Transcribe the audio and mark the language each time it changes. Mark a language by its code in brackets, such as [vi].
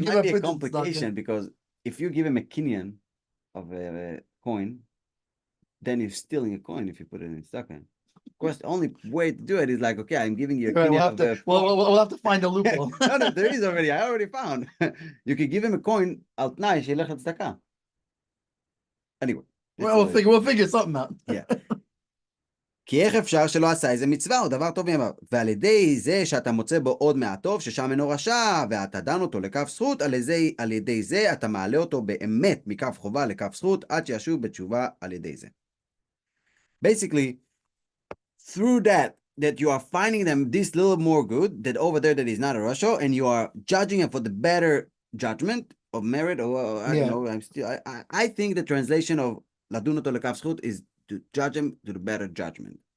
[en] It might be a complication because if you give him a kinyan of a coin, then you're stealing a coin if you put it in stockman. Of course, the only way to do it is like, okay, I'm giving you a right, kinyan. We'll have to find a loophole. No, there is already. I already found. You could give him a coin [he] al tnai shilech tzedakah. [en] Anyway, we'll figure something out. Yeah. [he] כי איך אפשר שלא עשה איזה מצווה או דבר טוב מימיו, ועל ידי זה שאתה מוצא בו עוד מעט טוב, ששם אינו רשע, ואתה דן אותו לכף זכות, על ידי זה אתה מעלה אותו באמת מכף חובה לכף זכות, עד שישוב בתשובה על ידי זה. [en] Basically, through that you are finding them this little more good, that over there that is not a rasha, and you are judging him for the better judgment of merit, or I don't know, I think the translation of [he] לדון אותו לכף זכות [en] is to judge him to the better judgment.